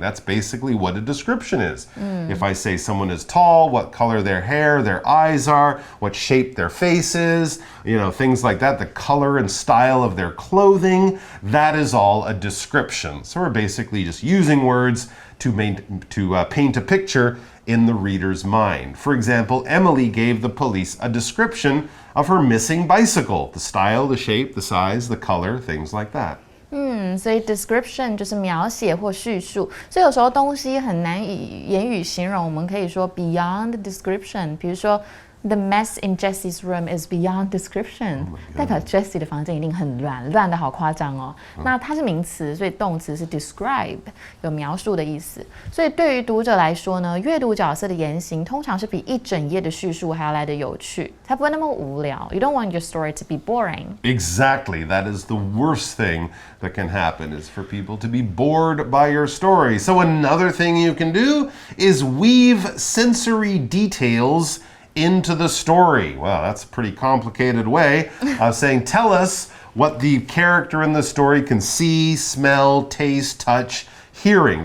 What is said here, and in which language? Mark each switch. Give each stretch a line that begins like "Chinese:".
English: That's basically what a description is. If I say someone is tall, what color their hair, their eyes are, what shape their face is, things like that, the color and style of their clothing, that is all a description. So we're basically just using words to paint a picture in the reader's mind. For example, Emily gave the police a description of her missing bicycle, the style, the shape, the size, the color, things like that.
Chinese: 所以 description 就是描写或叙述，所以有时候东西很难以言语形容，我们可以说
English: beyond description，
Chinese: 比如说
English: The mess in Jessie's room is beyond description，
Chinese: 代表 Jessie 的房间一定很乱，乱的好夸张哦。那它是名词，所以动词是 describe， 有描述的意思。所以对于读者来说呢，阅读角色的言行通常是比一整页的叙述还要来得有趣，才不会那么无聊。
English: You don't want your story to be boring. Exactly. That is the worst thing that can happen, is for people to be bored by your story. So another thing you can do is weave sensory details into the story. Well, that's a pretty complicated way of saying, tell us what the character in the story can see, smell, taste, touch, hearing.